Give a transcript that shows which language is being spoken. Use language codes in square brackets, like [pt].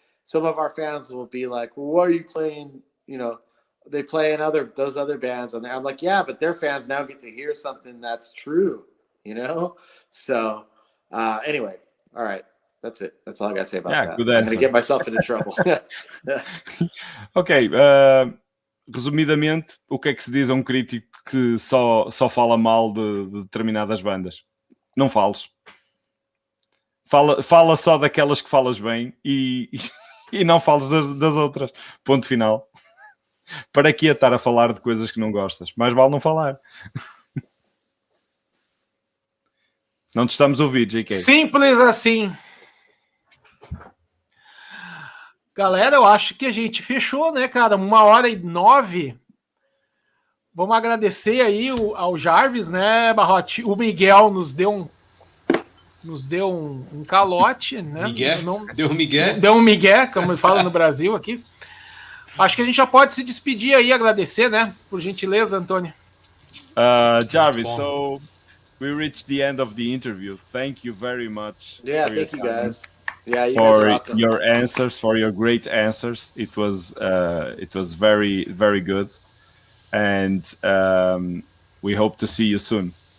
[en] Some of our fans will be like, well, why are you playing, you know, they play in those other bands on there. I'm like, yeah, but their fans now get to hear something that's true, you know? So anyway, all right. That's it. That's all I gotta say about that. I'm gonna get myself into trouble. Ok. [pt] Resumidamente, o que é que se diz a um crítico que só fala mal de determinadas bandas? Não fales. Fala só daquelas que falas bem e E não fales das outras. Ponto final. Para que estar a falar de coisas que não gostas? Mais vale não falar. Não te estamos a ouvir, JK. Simples assim. Galera, eu acho que a gente fechou, né, cara? 1h09. Vamos agradecer aí ao Jarvis, né, Barrote? O Miguel nos deu um calote, né? Miguel? Deu um migué? Deu um migué, como fala no Brasil aqui. Acho que a gente já pode se despedir aí, agradecer, né? Por gentileza, Antônio. [en] Jarvis, so we reached the end of the interview. Thank you very much. Yeah, thank you guys. Yeah, you for guys are awesome. your answers, for your great answers. It was very, very good. And we hope to see you soon.